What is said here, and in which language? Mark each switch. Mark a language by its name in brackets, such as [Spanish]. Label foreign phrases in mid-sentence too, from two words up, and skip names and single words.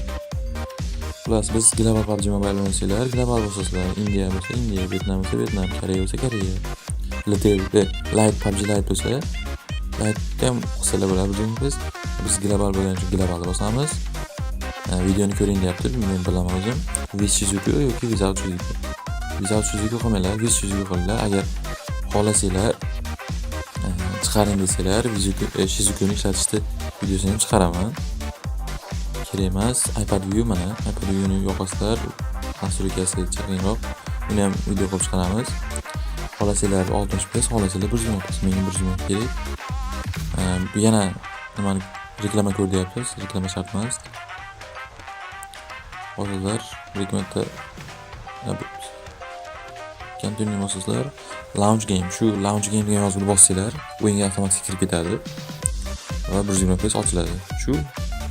[Uzbek] Xullas, biz global PUBG Mobile o'ynasanglar, global bosasizlar, Indiya bo'lsa Indiya, Vietnam bo'lsa Vietnam, Koreya bo'lsa Koreya. Light PUBG Lite bo'lsa Lite ham qilsalar bo'ladi. Biz global bo'lgan uchun global bosamiz. Videoni ko'ring deyapti, men bilaman o'zim. With Shizuku yoki without Shizuku. Without Shizuku qilmanglar, with Shizuku qilinglar. Agar xohlasanglar chiqaring desanglar, Shizukuni ishlatishni videosini ham chiqaraman. Kerak emas, iPad view mana, iPad viewni yoqasizlar, nastroykasi chaqinroq, uni ham video qilib chiqaramiz. Xohlasanglar 60 FPS, xohlasanglar 120 FPS, menga 120 kerak. Yana nimani reklama ko'r deyapsiz, reklama shart emas. Hozirlar reklamaga continue bosasizlar, [English] launch game, [Uzbek] shu [English] launch game [Uzbek] degan yozuvni bossanglar, o'yinga avtomatik kirib ketadi va 120 FPS ochiladi. Shu